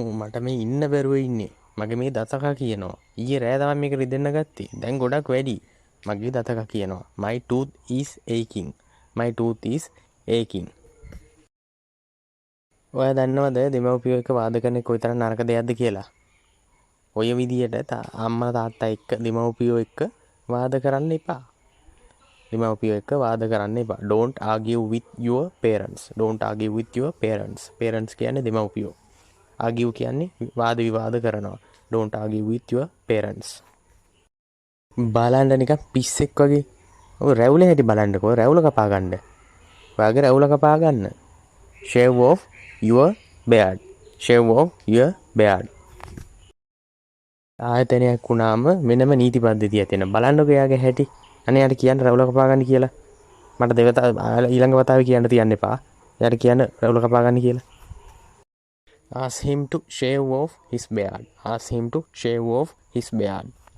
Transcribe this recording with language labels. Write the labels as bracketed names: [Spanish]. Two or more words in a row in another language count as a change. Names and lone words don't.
[Sinhala] මට මේ ඉන්න බැරුව ඉන්නේ. මගේ මේ දතක කියනවා. ඊයේ රෑ තමයි මේක රිදෙන්න ගත්තේ. දැන් ගොඩක් වැඩි. මගේ දතක කියනවා. [English] My tooth is aching. My tooth is aching. [Sinhala] ඔයා දන්නවද දෙමව්පියෝ එක්ක වාද කරන එක කොයිතරම් නරක දෙයක්ද කියලා? ඔය විදියට අම්මා තාත්තා එක්ක දෙමව්පියෝ එක්ක වාද කරන්න එපා. දෙමව්පියෝ එක්ක වාද කරන්න එපා. [English] Don't argue with your parents. Don't argue with your parents. [Sinhala] Parents කියන්නේ දෙමව්පියෝ. Argue කියන්නේ වාද විවාද කරනවා. [English] Don't argue with your parents. [Sinhala] බලන්න නිකන් පිස්සෙක් වගේ. ඔය රැවුල හැටි බලන්නකෝ. රැවුල කපා ගන්න. ඔයාගේ රැවුල කපා ගන්න. [English] Shave off your beard. Shave off your beard. [Sinhala] ආයතනයක් වුණාම මෙන්නම නීති පද්ධතියක් තියෙනවා. බලන්නකෝ එයාගේ හැටි. අනේ යාට කියන්න රැවුල කපා ගන්න කියලා. මට ඊළඟ වතාවේ කියන්න තියන්න එපා. එයාට කියන්න රැවුල කපා ගන්න කියලා. [English] Ask him to shave off his beard. Ask him to shave off his beard.